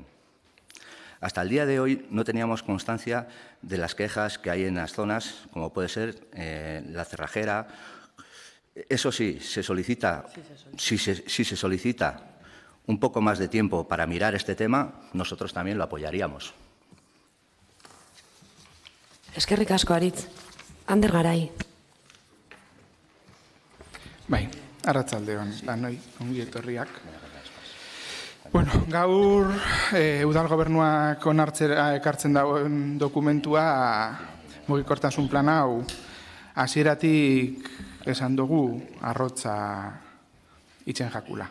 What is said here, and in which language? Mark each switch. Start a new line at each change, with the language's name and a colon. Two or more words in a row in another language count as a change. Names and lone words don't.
Spanish: Hasta el día de hoy no teníamos constancia de las quejas que hay en las zonas, como puede ser la Cerrajera. Eso sí, si se solicita un poco más de tiempo para mirar este tema, nosotros también lo apoyaríamos.
Basque: Eskerrik asko, Aritz. Ander Garay. Bai, arratsaldeon lanoi ongi etorriak. Bueno, gaur udal gobernuak onartzera ekartzen dagoen dokumentua mugikortasun plana hau hasieratik esan dugu arrotza itzen jakula.